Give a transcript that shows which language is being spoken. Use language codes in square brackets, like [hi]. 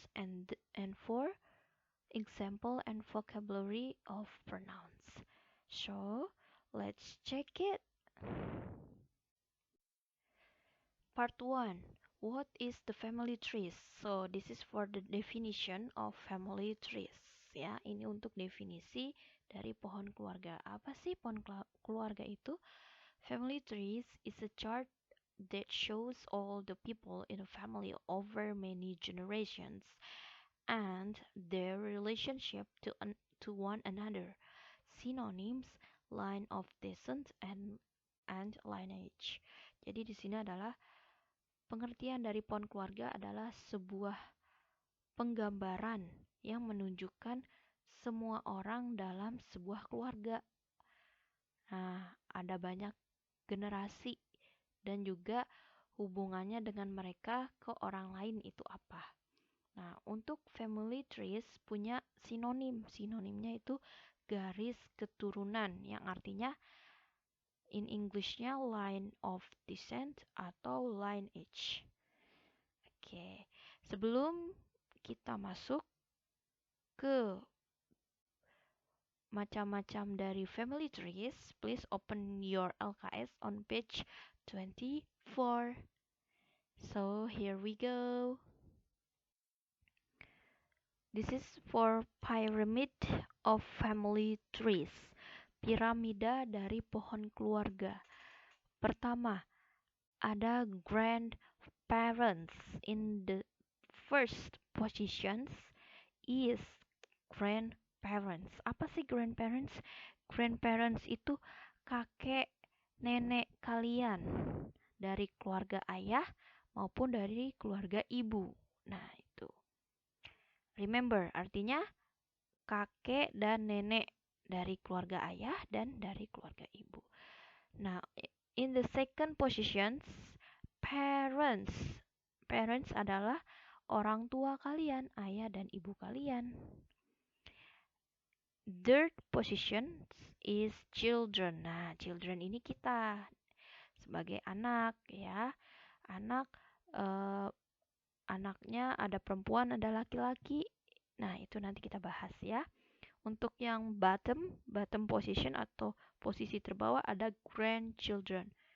[en] And 4, example and vocabulary of pronouns. So, let's check it. Part 1. What is the family trees? So, this is for the definition of family trees. [id] Ya, ini untuk definisi dari pohon keluarga. Apa sih pohon keluarga itu? [en] Family trees is a chart that shows all the people in a family over many generations and their relationship to one another. Synonyms: line of descent and lineage. [id] Jadi di sini adalah pengertian dari pohon keluarga adalah sebuah penggambaran yang menunjukkan semua orang dalam sebuah keluarga. Nah, ada banyak generasi dan juga hubungannya dengan mereka ke orang lain itu apa. Nah, untuk family trees punya sinonim. Sinonimnya itu garis keturunan yang artinya in Englishnya [en] line of descent [id] atau lineage. Oke, sebelum kita masuk ke macam-macam dari family trees, [en] please open your LKS on page 24. So, here we go. This is for pyramid of family trees. [id] Piramida dari pohon keluarga. Pertama, ada grandparents. [en] In the first positions is grandparents. [id] Apa sih grandparents? Grandparents itu kakek nenek kalian dari keluarga ayah maupun dari keluarga ibu. Nah, itu. Remember, artinya kakek dan nenek dari keluarga ayah dan dari keluarga ibu. [en] Now, in the second positions, parents. [id] Parents adalah orang tua kalian, ayah dan ibu kalian. [en] Third position is children. [id] Nah, children ini kita sebagai anak ya. Anak anaknya ada perempuan, ada laki-laki. Nah, itu nanti kita bahas ya. Untuk yang [en] bottom position [id] atau posisi terbawah ada grandchildren.